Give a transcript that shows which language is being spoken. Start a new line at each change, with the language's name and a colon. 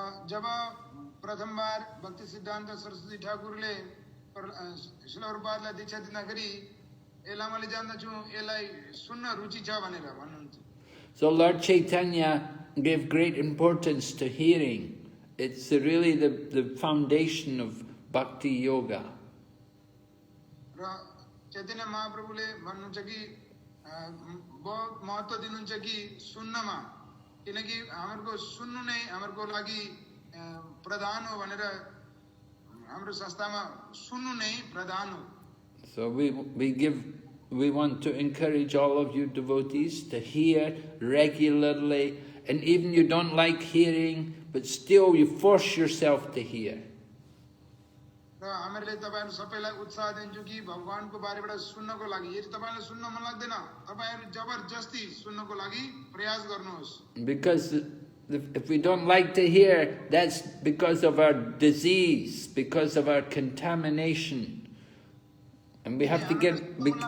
Nepali: जब प्रथम बार भक्ति सिद्धान्त सरस्वती ठाकुरले श्रील प्रभुपादलाई दीक्षा दिँदाखेरि यसलाई मैले जान्दछु, यसलाई सुन्न रुचि छ भनेर भन्नुहुन्छ।
English: So Lord Chaitanya gave great importance to hearing. It's really the foundation of bhakti yoga.
Nepali: र चैतन्य महाप्रभुले भन्नुहुन्छ कि बहुत महत्त्व दिनुहुन्छ कि सुन्नमा, किनकि हाम्रो सुन्नु नै हाम्रो लागि प्रधान हो भनेर हाम्रो संस्थामा सुन्नु नै प्रधान हो।
English: So we want to encourage all of you devotees to hear regularly, and even you don't like hearing, but still you force yourself to hear.
Nepali: र हामीले तपाईहरु सबैलाई उत्साह दिन्छु कि भगवानको बारेबाट सुन्नको लागि, यदि तपाईलाई सुन्न मन लाग्दैन, तपाईहरु जबरजस्ती सुन्नको लागि प्रयास गर्नुहोस्।
English: Because if we don't like to hear, that's because of our disease, because of our contamination. And we have to get...